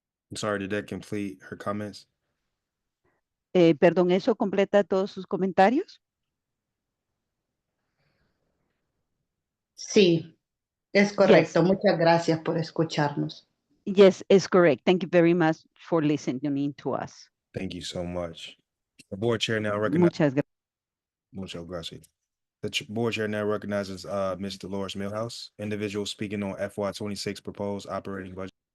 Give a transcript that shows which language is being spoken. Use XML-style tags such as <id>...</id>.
<en>I'm sorry, did that complete her comments?</en> <es>Perdón, ¿eso completa todos sus comentarios? Sí, es</es> <en>Yes.</en> <es>correcto. Muchas gracias por escucharnos.</es> <en>Yes, it's correct. Thank you very much for listening to us. Thank you so much. The board chair now recognizes.</en> <es>Muchas gracias. Muchas gracias.</es> <en>The board chair now recognizes Ms. Dolores Millhouse, individual speaking on FY26 proposed operating budget.</en>